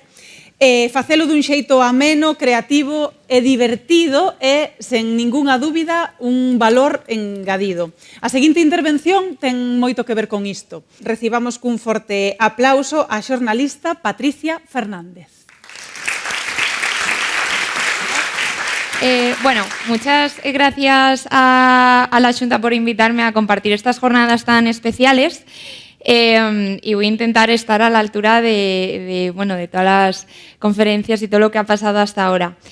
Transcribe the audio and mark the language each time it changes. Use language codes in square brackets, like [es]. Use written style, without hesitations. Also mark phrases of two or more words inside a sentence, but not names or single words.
[gl] Facelo dun xeito ameno, creativo e divertido e, sen ningunha dúbida, un valor engadido. A seguinte intervención ten moito que ver con isto. Recibamos cun forte aplauso a xornalista Patricia Fernández. [es] Bueno, muchas gracias a la Xunta por invitarme a compartir estas jornadas tan especiales y voy a intentar estar a la altura de todas las conferencias y todo lo que ha pasado hasta ahora.